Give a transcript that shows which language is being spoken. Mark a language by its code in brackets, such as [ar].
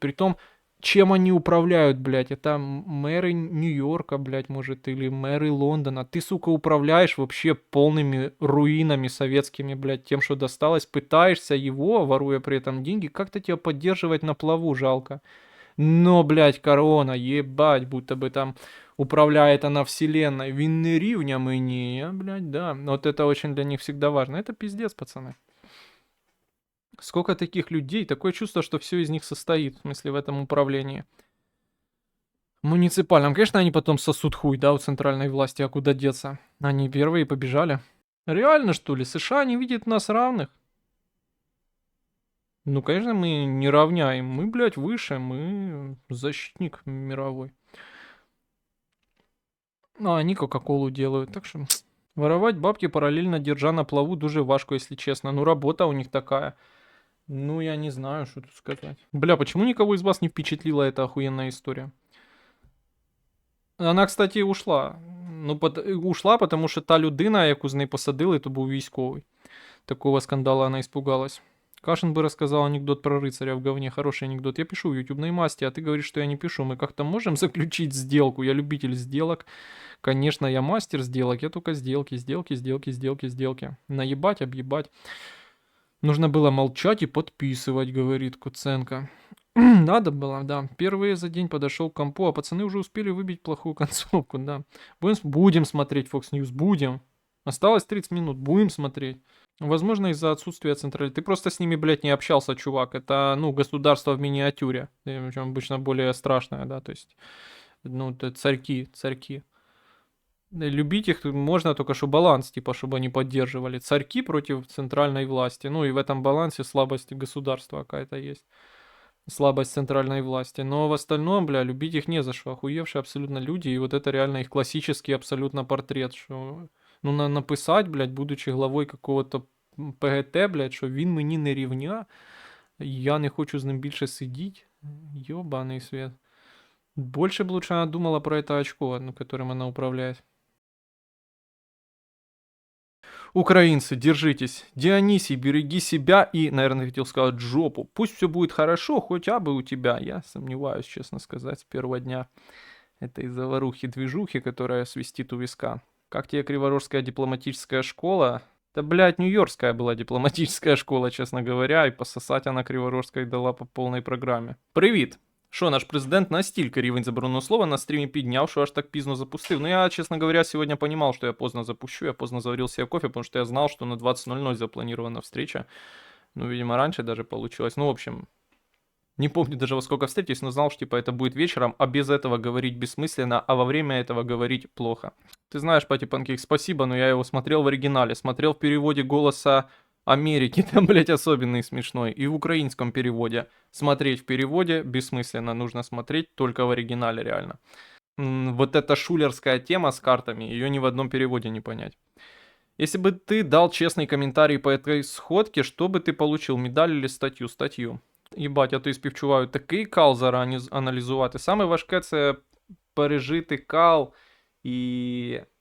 [ru] Притом, чем они управляют, блядь? Это мэры Нью-Йорка, блядь, может, или мэры Лондона. Ты, сука, управляешь вообще полными руинами советскими, блядь, тем, что досталось. Пытаешься его, воруя при этом деньги, как-то тебя поддерживать на плаву, жалко. Но, блядь, корона, ебать, будто бы там управляет она вселенной. [uk] Він не рівня мені, блядь, да. [ru] Вот это очень для них всегда важно. Это пиздец, пацаны. Сколько таких людей, такое чувство, что все из них состоит, в смысле, в этом управлении. Муниципальном. Конечно, они потом сосут хуй, да, у центральной власти, а куда деться? Они первые побежали. Реально, что ли? США не видит нас равных? Ну, конечно, мы не равняем. Мы, блядь, выше, мы защитник мировой. А они Кока-Колу делают, так что... Воровать бабки, параллельно держа на плаву, [uk] дуже важко, [ru] если честно. Ну, работа у них такая. Ну, я не знаю, что тут сказать. Бля, почему никого из вас не впечатлила эта охуенная история? Она, кстати, ушла. Ну, ушла, потому что [uk] та людина, яку з неї посадили, то був військовий. [ru] Такого скандала она испугалась. Кашин бы рассказал анекдот про рыцаря в говне. Хороший анекдот. Я пишу в ютубной масти, а ты говоришь, что я не пишу. Мы как-то можем заключить сделку? Я любитель сделок. Конечно, я мастер сделок. Я только сделки, сделки, сделки, сделки, сделки. Наебать, объебать. Нужно было молчать и подписывать, говорит Куценко. Надо было, да. Первые за день подошел к компу, а пацаны уже успели выбить плохую концовку, да. Будем смотреть Fox News, будем. Осталось 30 минут, будем смотреть. Возможно, из-за отсутствия централи. Ты просто с ними, блядь, не общался, чувак. Это, ну, государство в миниатюре. Причем обычно более страшное, да, то есть, ну, это царьки. Любить их можно только, что баланс, типа, чтобы они поддерживали. Царьки против центральной власти. Ну, и в этом балансе слабость государства какая-то есть. Слабость центральной власти. Но в остальном, бля, любить их не за что. Охуевшие абсолютно люди. И вот это реально их классический абсолютно портрет. Что, ну, написать, блядь, будучи главой какого-то ПГТ, блядь, [uk] що він мені не рівня, я не хочу з ним більше сидіть. [ru] Ёбаный свет. Больше бы лучше она думала про это очко, ну, которым она управляет. Украинцы, держитесь. Дионисий, береги себя и, наверное, хотел сказать жопу. Пусть все будет хорошо, хотя бы у тебя. Я сомневаюсь, честно сказать, с первого дня этой заварухи-движухи, которая свистит у виска. Как тебе Криворожская дипломатическая школа? Да, блядь, Нью-Йоркская была дипломатическая школа, честно говоря, и пососать она Криворожской дала по полной програмі. [uk] Привіт! Що, наш президент настільки рівень забороненого слова на стрімі підняв, що аж так пізно запустив. [ru] Ну, я, честно говоря, сегодня понимал, что я поздно запущу, я поздно заварил себе кофе, потому что я знал, что на 20:00 запланирована встреча. Ну, видимо, раньше даже получилось. Ну, в общем, не помню даже во сколько встретились, но знал, что типа это будет вечером, а без этого говорить бессмысленно, а во время этого говорить плохо. Ты знаешь, Пати Панкейк, спасибо, но я его смотрел в оригинале, смотрел в переводе «Голоса Америки», там, блядь, особенный смешной, и в украинском переводе. Смотреть в переводе бессмысленно, нужно смотреть только в оригинале, реально. Вот эта шулерская тема с картами, ее ни в одном переводе не понять. Если бы ты дал честный комментарий по этой сходке, что бы ты получил, медаль или статью? Статью. [uk] Єбать, я то співчуваю такий кал зараз аналізувати. Саме важке це пережити кал і.